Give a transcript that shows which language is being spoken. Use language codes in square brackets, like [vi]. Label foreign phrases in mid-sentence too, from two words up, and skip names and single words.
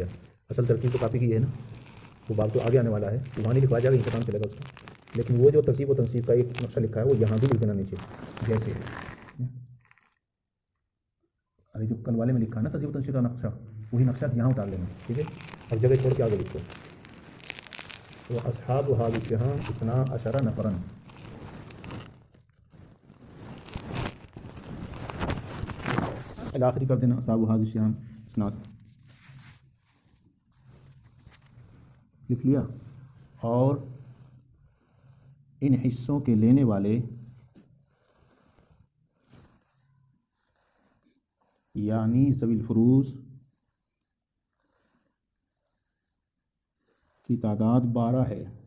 [hi] असल तरतीब तो कापी की है ना, वो बाब तो आगे आने वाला है, तो वहाँ नहीं लिखवा जाएगा, इंतज़ाम चलेगा उसका। लेकिन वो जो तज़ईफ़ और तनसीफ़ का एक नक्शा लिखा है वो यहाँ भी लिख देना नीचे, जैसे अरे जो कल वाले में लिखा है ना तज़ईफ़ और तनसीफ़ का नक्शा, वही नक्शा यहाँ उतार लेना, ठीक है। अब जगह छोड़ के आगे लिखो। तो [ar] أصحاب هذه السهام اثنا عشر نفرا, [hi] आखिरी कर देना। [ar] أصحاب هذه السهام اثنا, [hi] लिख लिया। और इन हिस्सों के लेने वाले यानी ज़वील फ़ुरूज़ की तादाद 12 है।